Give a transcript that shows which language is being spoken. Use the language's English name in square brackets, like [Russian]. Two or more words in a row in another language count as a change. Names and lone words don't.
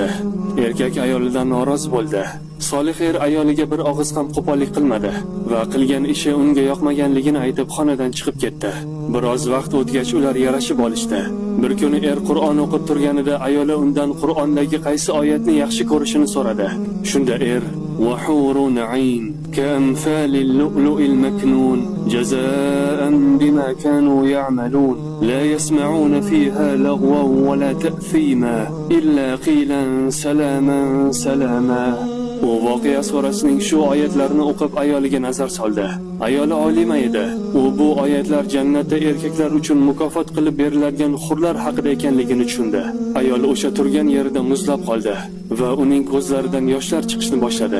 [Uzbek] Erkak ayolidan norozi bo'ldi. Solih er ayoliga bir og'iz ham qo'pollik qilmadi va qilgan ishi unga yoqmaganligini aytib xonadan chiqib ketdi. Biroz vaqt o'tgach ular yarashib olishdi. Bir kuni er Qur'on o'qib turganida ayoli undan Qur'ondagi qaysi oyatni yaxshi ko'rishini so'radi. Shunda er: [Arabic] "وحور عين كأمثال اللؤلؤ المكنون جزاء بما كانوا يعملون لا يسمعون فيها لغوا ولا تأثيما إلا قيلا سلاما سلاما." [Uzbek] U voqea surasining shu oyatlarini o'qib ayoliga nazar soldi. Ayoli olima edi. U bu oyatlar jannatda erkaklar uchun mukofot qilib beriladigan hurlar haqida ekanligini tushundi. Ayol o'sha turgan yerida muzlab qoldi va uning ko'zlaridan yoshlar chiqishni boshladi.